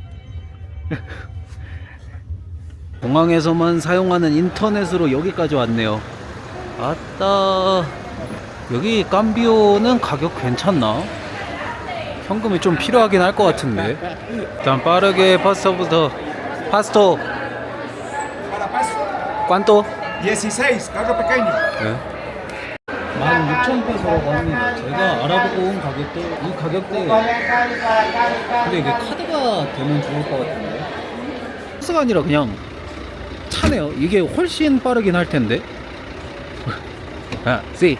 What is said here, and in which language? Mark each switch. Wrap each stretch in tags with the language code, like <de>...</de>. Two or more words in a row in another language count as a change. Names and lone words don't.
<ko>공항에서만 사용하는 인터넷으로 여기까지 왔네요. 아따, 여기 깜비오는 가격 괜찮나? 현금이 좀 필요하긴 할 것 같은데. 일단 빠르게 파스타부터. 파스토</ko> <es>Para Pasto. ¿cuánto? 16, carro pequeño.</es> <ko>16,000페소라고 합니다. 제가 알아보고 온 가격대, 이 가격대. 근데 이게 카드가 되면 좋을 것 같은데. 버스가 아니라 그냥 차네요. 이게 훨씬 빠르긴 할 텐데. 아, 씨.</ko>